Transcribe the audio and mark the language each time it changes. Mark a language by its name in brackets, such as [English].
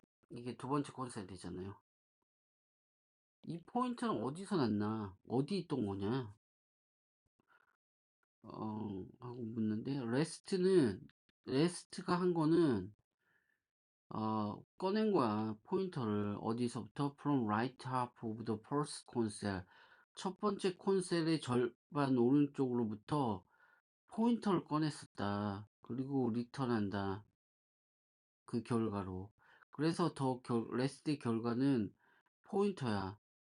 [Korean] 이게 두 번째 콘셉트잖아요. 이 포인트는 어디서 났나? 어디 있던 거냐? 하고 묻는데, 레스트가 한 거는, 꺼낸 거야. 포인터를. 어디서부터? [English] From right half of the first console. [Korean] 첫 번째 콘셀의 절반 오른쪽으로부터 포인터를 꺼냈었다. 그리고 리턴한다. 그 결과로. 그래서 레스트의 결과는 포인터야.